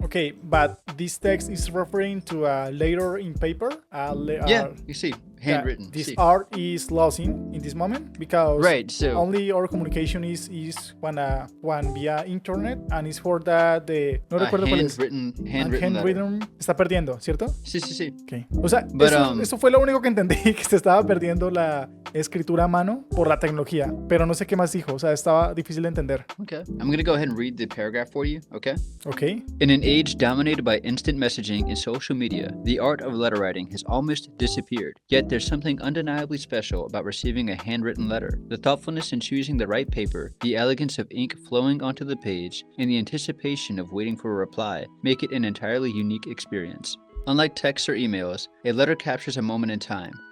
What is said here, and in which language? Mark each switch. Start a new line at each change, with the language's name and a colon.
English: Okay, but this text is referring to a letter in paper. You see, handwritten. This art is lost in this moment because so only our communication is one via internet, and it's for that
Spanish: no recuerdo cuál es.
English: Handwritten
Spanish: está perdiendo, ¿cierto? Sí. Okay. O sea,
English: But,
Spanish: eso fue lo único que entendí, que se estaba perdiendo la escritura a mano por la tecnología, pero no sé qué más dijo, o sea, estaba difícil de entender.
English: Okay. I'm going to go ahead and read the paragraph for you, okay? Okay. In an age dominated by instant messaging and social media, the art of letter writing has almost disappeared. Yet there's something undeniably special about receiving a handwritten letter. The thoughtfulness in choosing the right paper, the elegance of ink flowing onto the page, and the anticipation of waiting for a reply make it an entirely unique experience. Unlike texts or emails, a letter captures a moment in time,